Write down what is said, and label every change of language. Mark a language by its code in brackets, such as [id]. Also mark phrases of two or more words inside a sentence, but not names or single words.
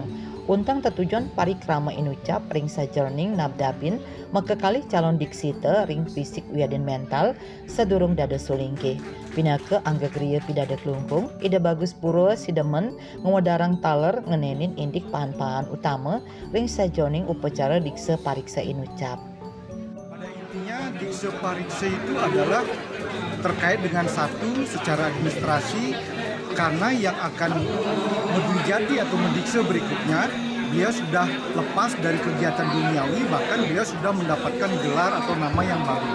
[ban] Untang tetujuan parikrama inucap ring sajroning nabdapin mekekali calon diksita ring fisik wiaden mental sedurung dada sulinggih. Pinaka angga Geria Pidada Kelungkung Ida Bagus Puro sidemen ngewadarang taler ngenenin indik pahan-pahan utama ring sajroning upacara diksa pariksa inucap. [id] Pada intinya diksa pariksa itu adalah terkait dengan satu secara administrasi, karena yang akan menjadi atau mendiksa berikutnya dia sudah lepas dari kegiatan duniawi, bahkan dia sudah mendapatkan gelar atau nama yang baru.